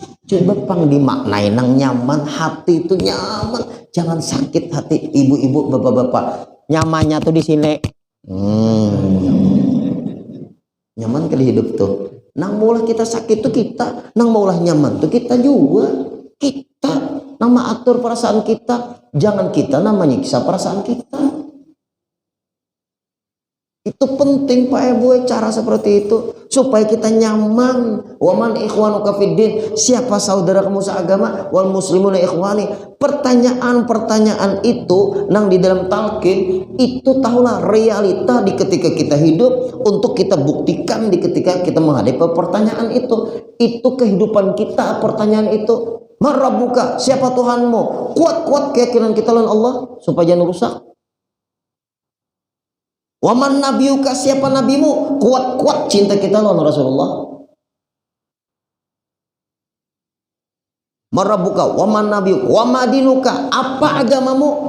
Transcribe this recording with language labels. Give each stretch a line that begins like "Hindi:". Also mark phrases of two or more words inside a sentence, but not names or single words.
Indonesian: Coba pang dimaknai nang nyaman, hati itu nyaman. Jangan sakit hati ibu-ibu, bapak-bapak. Nyamannya tuh di sini. Nyaman kali hidup tuh. Nang maulah kita sakit tuh kita, nang maulah nyaman tuh kita juga. Kita nang mengatur perasaan kita, jangan kita nang menyiksa perasaan kita. Itu penting Pak Ibu cara seperti itu supaya kita nyaman.
Arabic: ومن إخوانك في الدين,
Indonesian: siapa saudara kamu seagama,
Arabic: والمسلمون إخواني.
Indonesian: Pertanyaan-pertanyaan itu nang di dalam talqin itu tahulah realita di ketika kita hidup untuk kita buktikan di ketika kita menghadapi pertanyaan itu. Itu kehidupan kita pertanyaan itu. Marabbuka, siapa Tuhanmu? Kuat-kuat keyakinan kita lawan Allah supaya jangan rusak.
Arabic: ومن نبيك,
Indonesian: siapa nabimu? Kuat-kuat cinta kita lawan Rasulullah.
Arabic: من ربك ومن نبيك وما دينك,
Indonesian: apa agamamu?